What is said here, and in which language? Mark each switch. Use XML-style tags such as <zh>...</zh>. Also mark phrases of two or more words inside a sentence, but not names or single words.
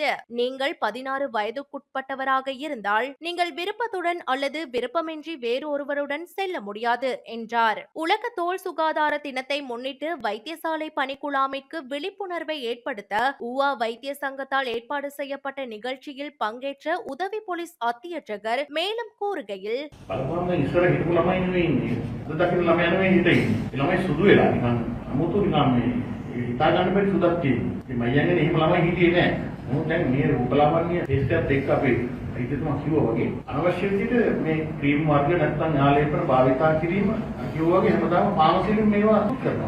<ta>நீங்கள் 16 வயதுக்குட்பட்டவராக இருந்தால் நீங்கள் விருப்பத்துடன் அல்லது விருப்பமின்றி வேறு ஒருவருடன் செல்ல முடியாது என்றார். உலக தோல் சுகாதார தினத்தை முன்னிட்டு வைத்தியசாலை பணிக்குழாமிற்கு விழிப்புணர்வை ஏற்படுத்த ஊவா வைத்திய சங்கத்தால் ஏற்பாடு செய்யப்பட்ட நிகழ்ச்சியில் பங்கேற்ற உதவி போலீஸ் அத்தியட்சகர் மேலும் கூறுகையில்,</ta> <si>හිතා ගන්න බැරි සුදක් තියෙනවා. ඉතින් මම යන්නේ එහෙම ළමයි හිටියේ නෑ. මොකද දැන් මේ රූපලාවන්‍ය ටෙස්ට් එකත් එක්ක අපේ හිතේම කිව්වා වගේ අනවශ්‍ය විදිහට මේ ක්‍රීම් වර්ග නැත්නම් ආලේපන භාවිතා කිරීම කිව්වා වගේ හැමදාම ෆාමසියෙන් මේවා කරනවා.</si>